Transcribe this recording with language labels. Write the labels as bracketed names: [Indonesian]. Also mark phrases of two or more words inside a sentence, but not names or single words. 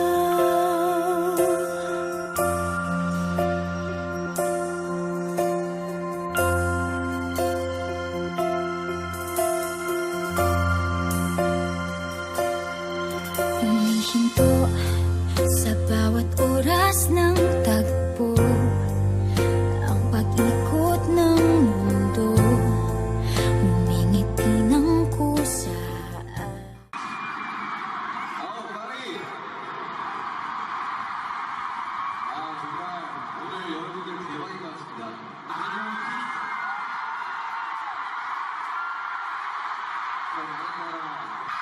[Filipino] Humihinto sa bawat oras ng tagpo, ang pag-ikot ng mundo. Humingiti ng kusa. [Korean] 정말 오늘 여러분들 대박인 것 같습니다. 다른 나라